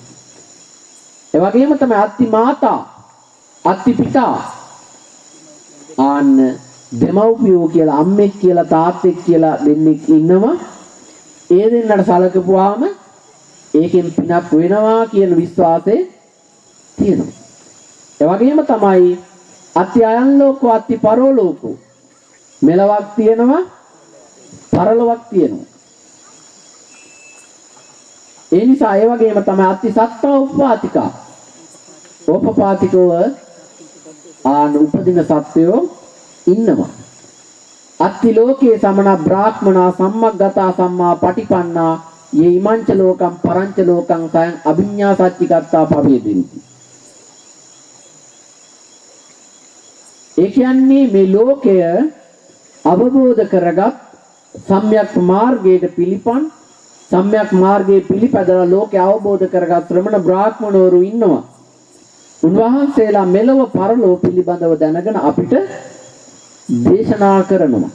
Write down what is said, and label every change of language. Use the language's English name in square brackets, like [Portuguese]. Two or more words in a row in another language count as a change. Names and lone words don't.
[Sinhala] ඒ වගේම තමයි [Pali] අත්ති මාතා අත්ති පිතා [Sinhala] ආන්න දෙමව්පියෝ කියලා අම්මෙක් කියලා තාත්තෙක් කියලා දෙන්නෙක් ඉන්නවා. ඒ දෙන්නට සලකපුවාම ඒකෙන් පිනක් වෙනවා කියන විශ්වාසය තියෙනවා. ඒ වගේම තමයි [Pali] අත්ති අයන් ලෝකෝ අත්ති පරෝ ලෝකෝ [Sinhala] මෙලවක් තියෙනවා පරලොවක් තියෙනවා. ඒ නිසා ඒ වගේම තමයි [Pali] අත්ති සත්තා උපපාතිකා [Sinhala] උපපාතිකව ආන උපදින සත්වයෝ ඉන්නවා. [Pali] අත්ති ලෝකේ සමන බ්‍රාහ්මනා සම්මග්ගතා සම්මා පටිපන්නා යේ ඉමංච ලෝකම් පරංච ලෝකං සයන් අභිඤ්ඤා සච්චිකත්තා පවේදෙන්ති. [Sinhala] ඒ කියන්නේ මේ ලෝකය අවබෝධ කරගත් සම්‍යක් මාර්ගයට පිළිපන් සම්‍යක් මාර්ගයේ පිළිපදලා ලෝකය අවබෝධ කරගත් ශ්‍රමණ බ්‍රාහ්මණවරු ඉන්නවා. උන්වහන්සේලා මෙලව පරලෝ පිළිබඳව දැනගෙන අපිට දේශනා කරනවා.